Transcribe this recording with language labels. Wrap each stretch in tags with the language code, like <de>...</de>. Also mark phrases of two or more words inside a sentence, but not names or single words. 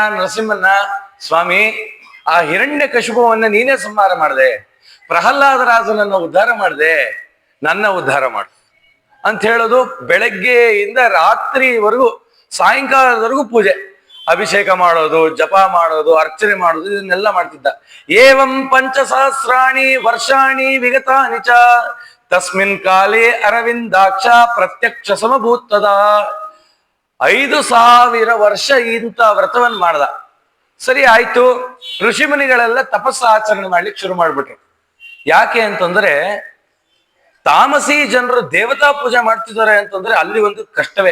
<kn>ನರಸಿಂಹನ, ಸ್ವಾಮಿ ಆ ಹಿರಣ್ಯ ಕಶುಪವನ್ನ ನೀನೇ ಸಂಹಾರ ಮಾಡಿದೆ, ಪ್ರಹ್ಲಾದ ರಾಜನನ್ನ ಉದ್ಧಾರ ಮಾಡಿದೆ, ನನ್ನ ಉದ್ಧಾರ ಮಾಡು ಅಂತ ಹೇಳೋದು. ಬೆಳಗ್ಗೆಯಿಂದ ರಾತ್ರಿವರೆಗೂ, ಸಾಯಂಕಾಲದವರೆಗೂ ಪೂಜೆ, ಅಭಿಷೇಕ ಮಾಡೋದು, ಜಪ ಮಾಡೋದು, ಅರ್ಚನೆ ಮಾಡೋದು, ಇದನ್ನೆಲ್ಲ ಮಾಡ್ತಿದ್ದ.</kn> <sa>ಏವಂ 5,000 ವರ್ಷಾಣಿ ವಿಗತಾನಿ ಚ ತಸ್ಮಿನ್ ಕಾಲೇ ಅರವಿಂದಾಕ್ಷ ಪ್ರತ್ಯಕ್ಷ ಸಮಭೂತದ.</sa> <kn>5,000 ವರ್ಷ ಇಂಥ ವ್ರತವನ್ನ ಮಾಡ್ದ. ಸರಿ ಆಯ್ತು, ಋಷಿ ಮುನಿಗಳೆಲ್ಲ ತಪಸ್ಸ ಆಚರಣೆ ಮಾಡ್ಲಿಕ್ಕೆ ಶುರು ಮಾಡ್ಬಿಟ್ರು. ಯಾಕೆ ಅಂತಂದ್ರೆ ತಾಮಸಿ ಜನರು ದೇವತಾ ಪೂಜೆ ಮಾಡ್ತಿದ್ದಾರೆ ಅಂತಂದ್ರೆ ಅಲ್ಲಿ ಒಂದು ಕಷ್ಟವೇ.</kn>